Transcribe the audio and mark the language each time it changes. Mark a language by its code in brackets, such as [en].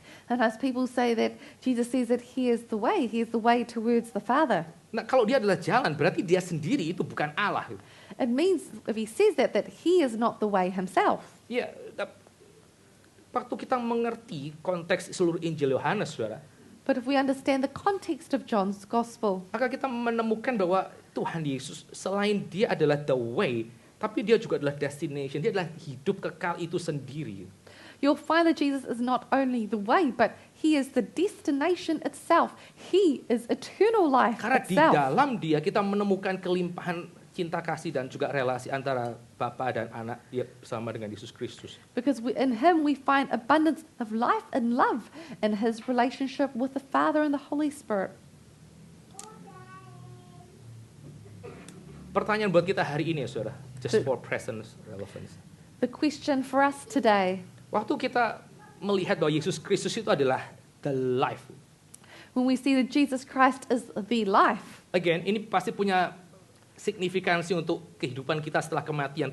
[en] Sometimes people say that Jesus says that he is the way towards the Father. [id] Nah, kalau dia adalah jalan, berarti dia sendiri itu bukan Allah. [en] It means, if he says that he is not the way himself. [id] Waktu kita mengerti konteks seluruh Injil Yohanes, saudara, [en] But if we understand the context of John's Gospel, [id] maka kita menemukan bahwa Tuhan Yesus selain dia adalah [en] the way, [id] tapi dia juga adalah destination, dia adalah hidup kekal itu sendiri. [en] you'll find that Jesus is not only the way, but he is the destination itself. He is eternal life [id] Karena di [en] itself. [id] dalam dia kita menemukan kelimpahan cinta kasih dan juga relasi antara Bapa dan Anak dia bersama dengan Yesus Kristus. [en] Because in him we find abundance of life and love in his relationship with the Father and the Holy Spirit. [id] Pertanyaan buat kita hari ini ya saudara, [en] just for present relevance. The question for us today, [id] Waktu kita melihat bahwa Yesus Kristus itu adalah [en] the life. when we see that Jesus Christ is the life, [id] Again, ini pasti punya signifikansi untuk kehidupan kita setelah kematian.